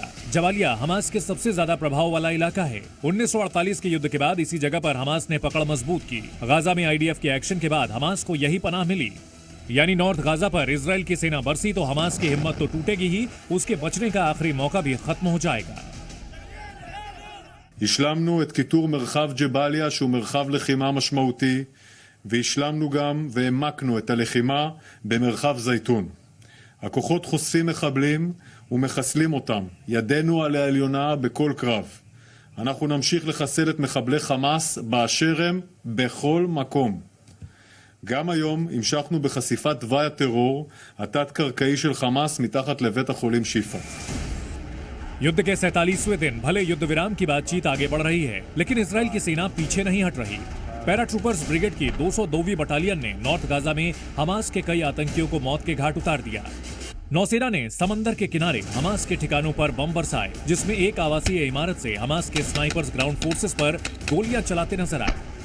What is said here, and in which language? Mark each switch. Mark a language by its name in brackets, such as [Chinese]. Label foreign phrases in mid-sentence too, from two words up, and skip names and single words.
[Hindi] जबालिया हमास के सबसे ज्यादा प्रभाव वाला इलाका है। 1948 के युद्ध के बाद इसी जगह पर हमास ने पकड़ मजबूत की। गाजा में आईडीएफ के एक्शन के बाद हमास को यही पनाह मिली, यानी नॉर्थ गाजा पर इजराइल की सेना बरसी तो हमास की हिम्मत तो टूटेगी ही, उसके बचने का आखिरी मौका भी खत्म हो जाएगा। [Hebrew] השלמנו את כיתור מרחב ג'באליה שהוא מרחב לחימה משמעותי, והשלמנו גם והעמקנו את הלחימה במרחב זייתון. הכוחות חושפים מחבלים ומחסלים אותם. ידנו על העליונה בכל קרב. אנחנו נמשיך לחסל את מחבלי חמאס באשר הם בכל מקום. גם היום המשכנו בחשיפת תוואי הטרור התת-קרקעי של חמאס מתחת לבית החולים שיפא. [Hindi] युद्ध के 47वें दिन भले युद्ध विराम की बातचीत आगे बढ़ रही है, लेकिन इजराइल की सेना पीछे नहीं हट रही। [English] paratroopers brigade [Hindi] की 202वीं बटालियन ने नॉर्थ गाजा में हमास के कई आतंकियों को मौत के घाट उतार दिया। नौसेना ने समंदर के किनारे हमास के ठिकानों पर बम बरसाए, जिसमें एक आवासीय इमारत से हमास के [English] snipers ground forces [Hindi] पर गोलियां चलाते नजर आए।